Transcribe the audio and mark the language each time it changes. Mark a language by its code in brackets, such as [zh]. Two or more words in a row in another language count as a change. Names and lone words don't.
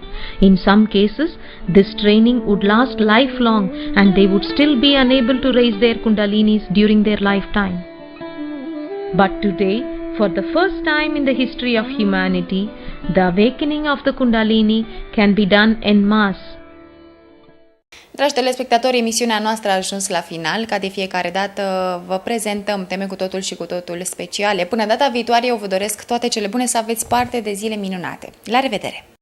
[en] In some cases, this training would last lifelong, and they would still be unable to raise their Kundalinis during their lifetime. But today, for the first time in the history of humanity, the awakening of the Kundalini can be done en masse. [ro] Dragi telespectatori, emisiunea noastră a ajuns la final. Ca de fiecare dată vă prezentăm teme cu totul și cu totul speciale. Până data viitoare eu vă doresc toate cele bune, să aveți parte de zile minunate. La revedere!